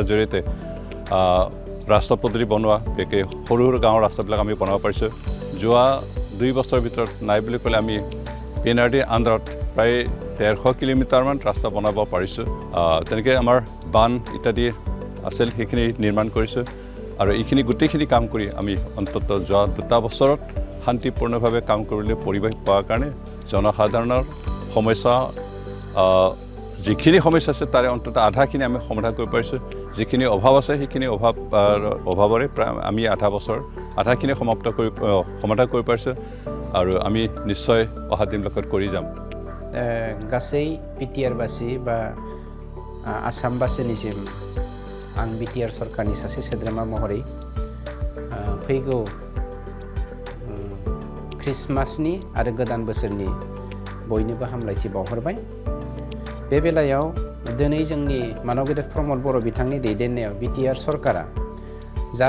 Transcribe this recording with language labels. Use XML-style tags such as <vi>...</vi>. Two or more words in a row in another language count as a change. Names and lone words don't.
<as>জৰিয়তে ৰাস্তা পদূলি বনোৱা বেকে সৰু সৰু গাঁৱৰ ৰাস্তাবিলাক আমি বনাব পাৰিছোঁ যোৱা 2 বছৰৰ ভিতৰত নাই বুলি ক'লে আমি PNRDৰ আণ্ডাৰত প্ৰায় 150 কিলোমিটাৰমান ৰাস্তা বনাব পাৰিছোঁ তেনেকৈ আমাৰ বান ইত্যাদি আছিল সেইখিনি নিৰ্মাণ কৰিছোঁ আৰু এইখিনি গোটেইখিনি কাম কৰি আমি অন্ততঃ যোৱা 2 বছৰত শান্তিপূৰ্ণভাৱে কাম কৰিবলৈ পৰিৱেশ পোৱাৰ কাৰণে জনসাধাৰণৰ সমস্যা যিখিনি সমস্যা আছে তাৰে অন্ততঃ আধাখিনি আমি সমাধান কৰিব পাৰিছোঁ যিখিনি অভাৱ আছে সেইখিনি অভাৱৰে প্ৰায় আমি আধাখিনি সমাধান কৰিব পাৰিছোঁ আৰু আমি নিশ্চয় অহা দিনবিলাকত কৰি যাম</as> <brx>गासै BTR बासि बा आसाम बासिनिसिम आं BTR सरकारनि सासे सोद्रोमा महरै फैगौ ख्रिस्टमासनि आरो गोदान बोसोरनि बयनोबो हामलायथि बावहरबाय बे बेलायाव दिनै जोंनि मानव गेदेर प्रमद बर' बिथांनि दैदेननायाव BTR सरकारा जा</brx>